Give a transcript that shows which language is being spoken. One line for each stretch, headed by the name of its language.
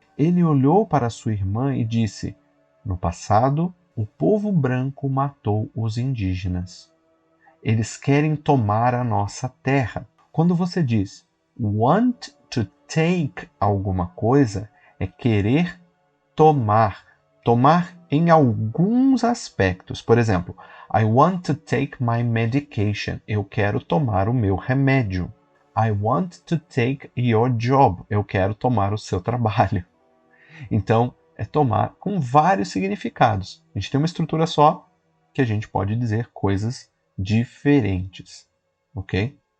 Portuguese: Ele olhou para sua irmã e disse, no passado, o povo branco matou os indígenas. Eles querem tomar a nossa terra. Quando você diz
English: want to take
Portuguese: alguma coisa, é querer tomar. Tomar em alguns aspectos. Por exemplo,
English: I want to take my medication.
Portuguese: Eu quero tomar o meu remédio.
English: I want to take your job.
Portuguese: Eu quero tomar o seu trabalho. Então, é tomar com vários significados. A gente tem uma estrutura só que a gente pode dizer coisas diferentes. Ok?